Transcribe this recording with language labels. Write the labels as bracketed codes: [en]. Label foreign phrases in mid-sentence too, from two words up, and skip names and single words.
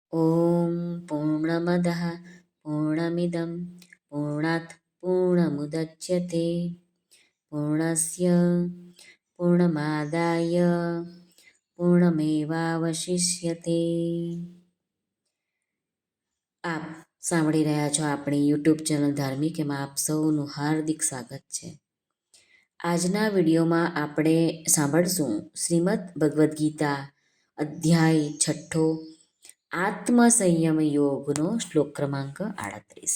[sa] ॐ पूर्णमदः पूर्णमिदं पूर्णात् पूर्णमुदच्यते पूर्णस्य पूर्णमादाय પૂર્ણમેવાવશિષ્યતે। [gu] આપ સાંભળી રહ્યા છો આપણી યુટ્યુબ ચેનલ ધાર્મિક, એમાં આપ સૌનું હાર્દિક સ્વાગત છે। આજના વિડીયોમાં આપણે સાંભળશું શ્રીમદ ભગવદ્ ગીતા અધ્યાય 6 આત્મસંયમ યોગનો શ્લોક ક્રમાંક 38।